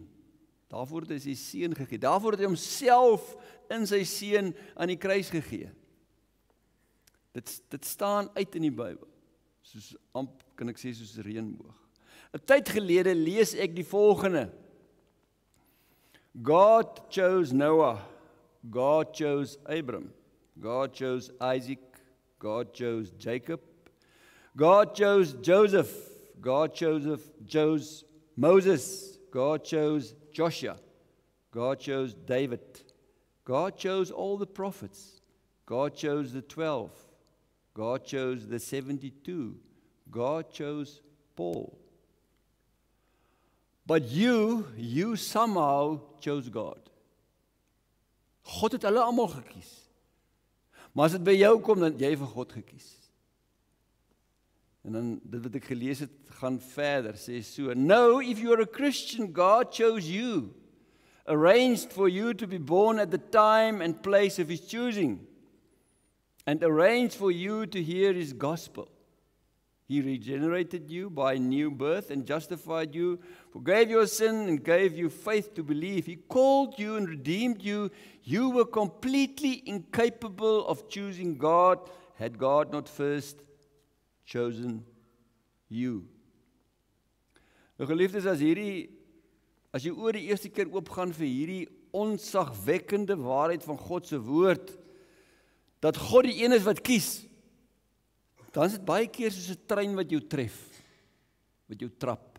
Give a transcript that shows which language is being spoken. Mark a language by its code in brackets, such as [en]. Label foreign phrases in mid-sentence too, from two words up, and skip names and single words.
[af] Daarvoor het hy sy seun gegee. Daarvoor het hy homself in sy seun aan die kruis gegee. Dit staan uit in die Bybel. Soos, kan ek sê, soos 'n reënboog. 'n Tyd gelede lees ek die volgende. [en] God chose Noah. God chose Abram. God chose Isaac. God chose Jacob. God chose Joseph. God chose Moses. God chose Joshua. God chose David. God chose all the prophets. God chose the 12. God chose the 72. God chose Paul. But you somehow chose God. [af] God het hulle almal gekies. Maar as dit by jou kom, dan jy vir God gekies. En dan, dit wat ek gelees het, gaan verder, sê so, [en] No, if you are a Christian, God chose you, arranged for you to be born at the time and place of his choosing, and arranged for you to hear his gospel. He regenerated you by new birth and justified you, forgave your sin and gave you faith to believe. He called you and redeemed you. You were completely incapable of choosing God, had God not first chosen you. [af] Nou geliefdes, as jy oor die eerste keer oopgaan vir hierdie onsagwekkende waarheid van God se woord, dat God die een is wat kies, dan is dit baie keer soos 'n trein wat jou tref, wat jou trap.